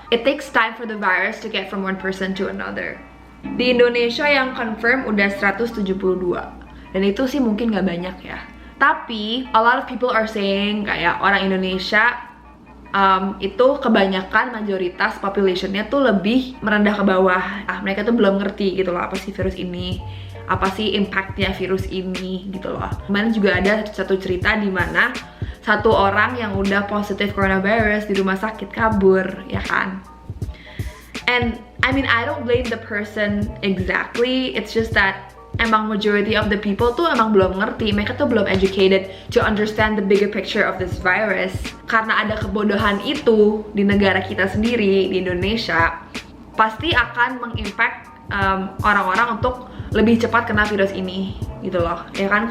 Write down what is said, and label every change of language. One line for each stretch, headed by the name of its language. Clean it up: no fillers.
English: It takes time for the virus to get from one person to another.
Indonesian: Di Indonesia yang confirm udah 172, dan itu sih mungkin nggak banyak ya. Tapi
English: a lot of people are saying
Indonesian: kayak orang Indonesia itu kebanyakan mayoritas populationnya tuh lebih merendah ke bawah. Mereka tuh belum ngerti gitu loh apa sih virus ini, apa sih impactnya virus ini gitu loh. Kemarin juga ada satu cerita di mana satu orang yang udah positif coronavirus di rumah sakit kabur, ya kan?
English: And I mean, I don't blame the person exactly. It's just that emang majority of the people
Indonesian: tuh emang belum ngerti. Mereka tuh belum
English: educated to understand the bigger picture of this virus.
Indonesian: Karena ada kebodohan itu di negara kita sendiri, di Indonesia, pasti akan mengimpact orang-orang untuk lebih cepat kena virus ini gitu loh, ya kan?